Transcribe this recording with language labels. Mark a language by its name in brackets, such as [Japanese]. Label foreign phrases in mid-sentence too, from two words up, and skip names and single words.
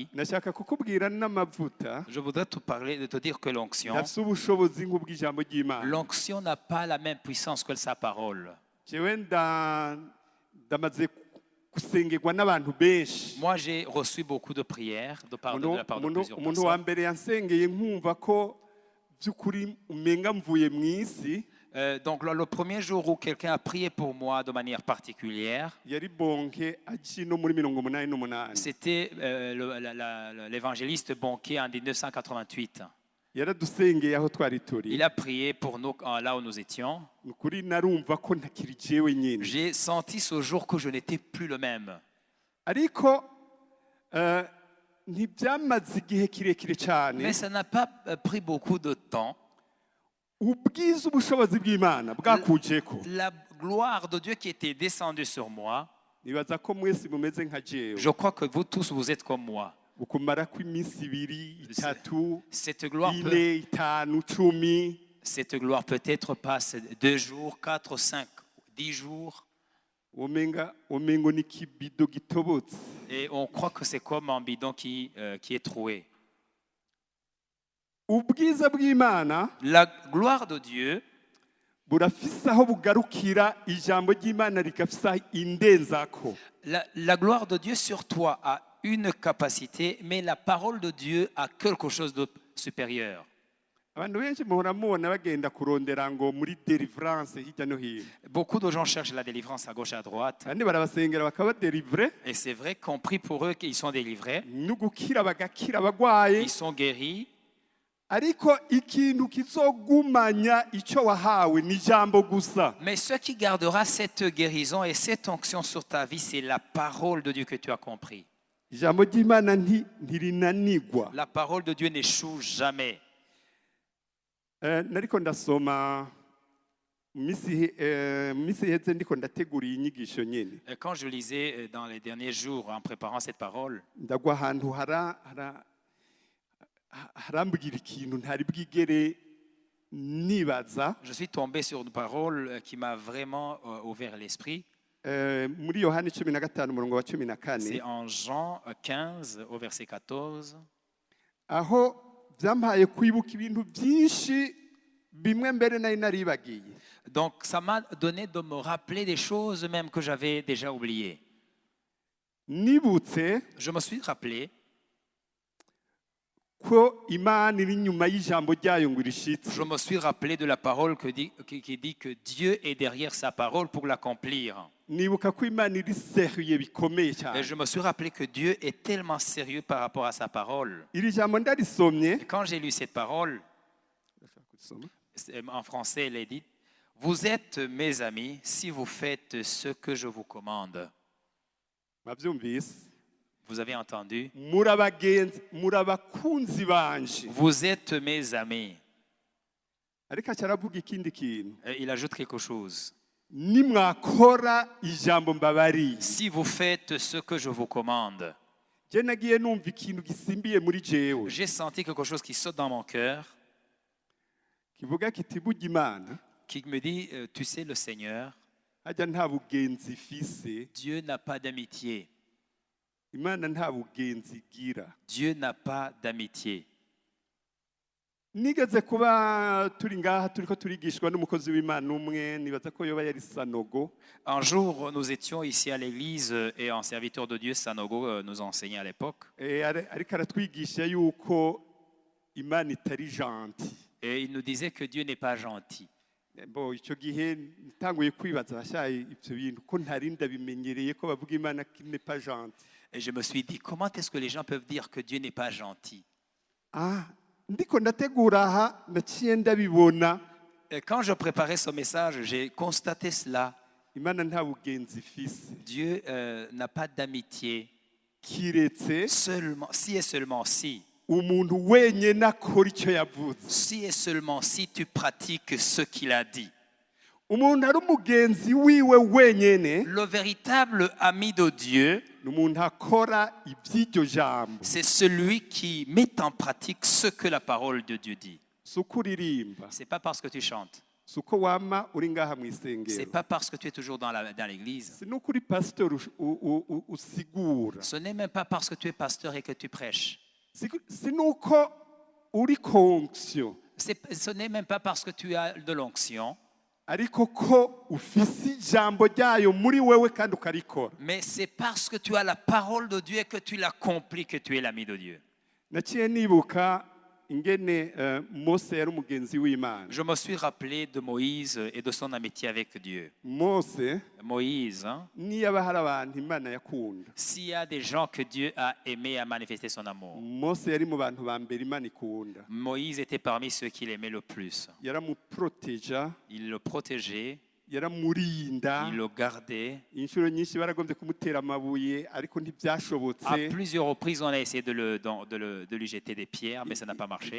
[Rundi] nashaka kukubwira n'amavuta [French] Je voudrais te dire que l'onction [Rundi] ntafise ubushobozi nk'ubw'ijambo ry'imana [French] L'onction n'a pas la même puissance que sa parole. [Rundi] jewe ndamaze gusengerwa n'abantu benshi [French] Moi, j'ai reçu beaucoup de prières de la part de plusieurs [Rundi] umuntu wa [French] personnes. [Rundi] mbere yansengeye nkumva ko by'ukuri umenga mvuye mu isi [French] Donc, le premier jour où quelqu'un a prié pour moi de manière particulière, [Rundi] yari bonke aci no muri 88 [French] c'était l'évangéliste Bonquet en 1988. [Rundi] yaradusengeye aho twari turi [French] Il a prié pour nous là où nous étions. [Rundi] ni ukuri narumva ko ntakiri jewe nyine [French] J'ai senti ce jour que je n'étais plus le même. [Rundi] ariko ntibyamaze igihe kirekire cyane [French] Mais ça n'a pas pris beaucoup de temps. [Rundi] ubwiza ubushobozi bw'imana bwakujeko [French] La gloire de Dieu qui était descendue sur moi, [Rundi] nibaza ko mwese mumeze nka jewe [French] je crois que vous tous, vous êtes comme moi. [Rundi] bukumara kw'iminsi ibiri itatu [French] Cette gloire, [Rundi] ine itanu cumi [French] cette gloire peut-être passe 2 jours, 4, 5, 10 jours. [Rundi] omengo n'ikibido gitobotse [French] Et on croit que c'est comme un bidon qui est troué. [Rundi] ubwiza bw'imana [French] La gloire de Dieu [Rundi] burafise aho bugarukira ijambo ry'Imana rigafise aho indenzako. [French] La gloire de Dieu sur toi a une capacité, mais la parole de Dieu a quelque chose de supérieur. [Rundi] Abantu benshi muhora mubona bagenda kurondera ngo muri deliverance hirya no hino. [French] Beaucoup de gens cherchent la délivrance à gauche et à droite. [Rundi] Kandi barabasengera bakabadelivre, [French] Et c'est vrai qu'on prie pour eux qu'ils sont délivrés, [Rundi] no gukira bagakira abagwaye. [French] ils sont guéris. [Rundi] Ariko ikintu kizogumanya ico wahawe ni ijambo gusa. [French] Mais ce qui gardera cette guérison et cette onction sur ta vie, c'est la parole de Dieu que tu as compris. [Rundi] Ijambo ry'Imana ntirinanigwa. [French] La parole de Dieu n'échoue jamais. [Rundi] Nariko ndasoma misi iheze ndiko ndategura iyi nyigisho nyene. [French] Quand je lisais dans les derniers jours en préparant cette parole, [Rundi] Ndagwa ahantu harambwira ikintu ntari bwigere nibaza. [French] je suis tombé sur une parole qui m'a vraiment ouvert l'esprit. [Rundi] Muri Yohani 15 umurongo wa 14. [French] C'est en Jean 15 au verset 14. [Rundi] Aho byampaye kwibuka ibintu byinshi bimwe mbere nari naribagiye. [French] Donc ça m'a donné de me rappeler des choses même que j'avais déjà oubliées. [Rundi] Nibutse [French] Je me suis rappelé [Rundi] ko Imana iri nyuma y'ijambo ryayo ngo irishitse. [French] Je me suis rappelé de la parole qui dit que Dieu est derrière sa parole pour l'accomplir. [Rundi] Nibuka ko Imana iri seriye bikomeye [French] Et [Rundi] cyane. [French] je me suis rappelé que Dieu est tellement sérieux par rapport à sa parole. [Rundi] Iri jambo ndarisomye. [French] Et quand j'ai lu cette parole, en français, elle est dit, « Vous êtes mes amis si vous faites ce que je vous commande. [Rundi] Mwabyumvise? » [French] Vous avez entendu? [Rundi] Murabagenzi, murabakunzi banje. [French] Vous êtes mes amis. [Rundi] Ariko cyaravuga ikindi kintu. [French] Et il ajoute quelque chose. [Rundi] Nimwakora ijambo mbabari. [French] Si vous faites ce que je vous commande. [Rundi] Je nagiye numva ikintu gisimbiye muri jewe. [French] J'ai senti quelque chose qui saute dans mon cœur, [Rundi] Kivuga kiti burya Imana [French] qui me dit, tu sais, le Seigneur, [Rundi] hajya nta bugenzi ifise. [French] Dieu n'a pas d'amitié. [Rundi] Imana nta bugenzi igira. [French] Dieu n'a pas d'amitié. [Rundi] Nigeze kuba turi ngaha turiko turigishwa n'umukozi w'Imana umwe nibaza ko yoba yari Sanogo. [French] Un jour, nous étions ici à l'église et un serviteur de Dieu, Sanogo, nous enseignait à l'époque. [Rundi] Ariko aratwigisha yuko Imana itari gentil. [French] Et il nous disait que Dieu n'est pas gentil. [Rundi] Bo icyo gihe ntanguye kwibaza bashaye ibyo bintu ko ntari ndabimenyereye ko bavuga Imana [French] qui n'est pas gentil. Et je me suis dit, comment est-ce que les gens peuvent dire que Dieu n'est pas gentil? [Rundi] Ndiko ndategura aha naciye ndabibona. [French] Et quand je préparais ce message, j'ai constaté cela. [Rundi] Imana nta bugenzi ifise. [French] Dieu n'a pas d'amitié. [Rundi] Kiretse [French] Seulement, si et seulement si. [Rundi] umuntu wenyene akora icyo yavuze. [French] Si et seulement si tu pratiques ce qu'il a dit. [Rundi] Umuntu ari umugenzi wiwe wenyene. [French] Le véritable ami de Dieu, [Rundi] Umuntu akora iby'iryo jambo. [French] c'est celui qui met en pratique ce que la parole de Dieu dit. [Rundi] Suko uririmba. [French] C'est pas parce que tu chantes. [Rundi] Suko wama uri ngaha mu [French] C'est [Rundi] isengero. [French] pas parce que tu es toujours dans l'église. [Rundi] Si nukuri pastor usigura. [French] Ce n'est même pas parce que tu es pasteur et que tu prêches. [Rundi] Si nuko uri konksyo. [French] Ce n'est même pas parce que tu as de l'onction. [Rundi] Ariko ko ufise ijambo ryayo muri wewe kandi ukarikora. [French] Mais c'est parce que tu as la parole de Dieu et que tu l'accomplis que tu es l'ami de Dieu. [Rundi] Naciye nibuka ingene Mose yari umugenzi w'Imana. [French] Je me suis rappelé de Moïse et de son amitié avec Dieu. [Rundi] Moïse niyaba hari abantu Imana yakunda. [French] S'il y a des gens que Dieu a aimé à manifester son amour, [Rundi] Mose yari mu bantu ba mbere Imana ikunda. [French] Moïse était parmi ceux qu'il aimait le plus. [Rundi] Yaramuproteja, [French] Il le protégeait, [Rundi] yaramurinda. [French] il le gardait. [Rundi] Inshuro nyinshi baragombye kumutera amabuye ariko [French] À [Rundi] ntibyashobotse. [French] plusieurs reprises, on a essayé de lui jeter des pierres, mais ça n'a pas marché.